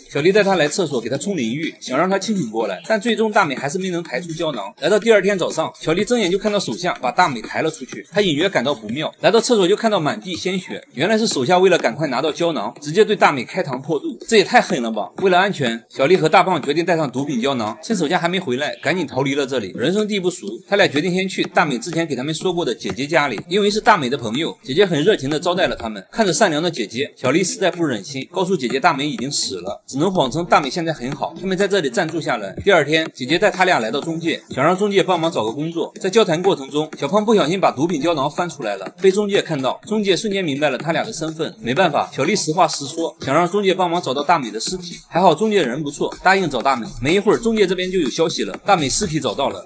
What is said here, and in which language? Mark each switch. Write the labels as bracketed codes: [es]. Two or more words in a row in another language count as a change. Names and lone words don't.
[zh] 小麗帶她來廁所給她沖淋浴，想讓她清醒過來，但最終大美還是沒能排出膠囊。來到第二天早上，小麗睜眼就看到手下把大美抬了出去，她隱約感到不妙，來到廁所就看到滿地鮮血，原來是手下為了趕快拿到膠囊，直接對大美開膛破肚，這也太狠了吧！為了安全，小麗和大胖決定帶上毒品膠囊，趁手下還沒回來，趕緊逃離了這裡。人生地不熟，他倆決定先去大美之前給他們說過的姐姐家裡，因為是大美的朋友，姐姐很熱情的招待了他們。看着善良的姐姐，小麗實在不忍心，告訴姐姐大美已經死了，只能謊稱大美現在很好，他們在這裡暫住下來。第二天，姐姐帶他倆來到中介，想讓中介幫忙找個工作。在交談過程中，小胖不小心把毒品膠囊翻出來了，被中介看到，中介瞬間明白了他倆的身份。沒辦法，小麗實話實說，想讓中介幫忙找到大美的屍體。還好中介人不錯，答應找大美。沒一會兒，中介這邊就有消息了，大美屍體找到了。